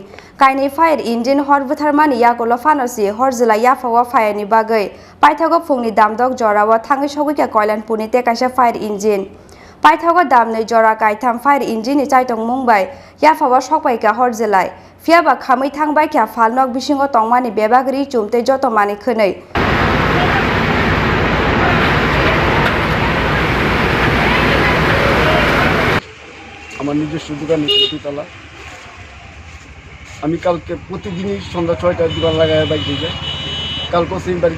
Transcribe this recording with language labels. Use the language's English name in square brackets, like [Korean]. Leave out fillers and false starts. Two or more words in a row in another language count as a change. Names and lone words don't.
[Kok Borok] Kaini [English] fire engine [Kok Borok] hor butharmani yakolo fanosi horjelai yafawa fire ni bagai. Paithago phungni damdok jorawa thangai sogika koilan puni te kaisa [English] fire engine. [Kok Borok] Paithago damnei jora kaitam [English] fire engine [Kok Borok] ni chaitong mungbai yafawa sokpaika horjelai. Fiaba khamai thangbai kya falnok bisingo tongmani bebagri chumte joto mani khonei. [Bangla] আমার নিজস্ব দোকান দুতলা আমি কালকে প্রতিদিনই সন্ধ্যা 6টায় দোকান লাগায় বাইক দিয়ে কালকেও সেম বাড়িতে